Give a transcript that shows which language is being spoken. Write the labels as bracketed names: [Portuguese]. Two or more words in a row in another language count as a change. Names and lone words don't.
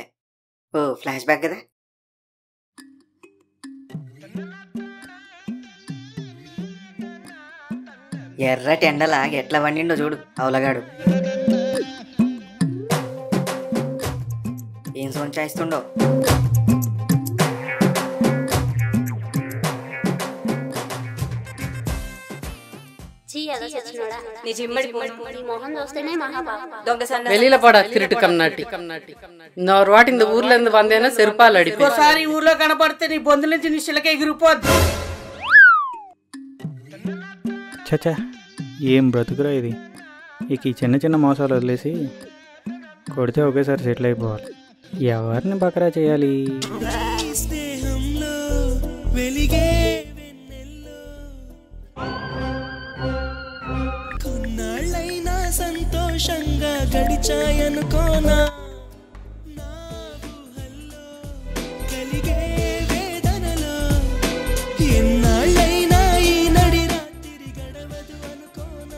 [Telugu] ఓ ఫ్లాష్ బ్యాక్ కదా. ఎర్రటి ఎండలా ఎట్లా వండిండో చూడు అవలగాడు. ఏం సొంచాయిస్తుండో. [Tamil] வெளியில போடா திருட்டு கம்நாட்டி. இன்னொரு வாட்டி இந்த ஊர்ல இருந்து வந்தேன்னா செருப்பால் அடிப்பேன். [Telugu] ఒకసారి ఊర్లో కనపడితే నీ బొందుల నుంచి నీ శిలక ఎగిరిపోద్ది. చచ్చా, ఏం బ్రతుకురా ఇది. ఇక ఈ చిన్న చిన్న మోసాలు వదిలేసి కొడితే ఒకేసారి సెటిల్ అయిపోవాలి. ఎవరిని బకరా చేయాలి? కొన్నాళ్ళైనా సంతోషంగా గడిచాయనుకోనా, కలిగే వేదనలో ఎన్నాళ్ళైనా ఈ నడి రాత్రి గడవదు అనుకోనా.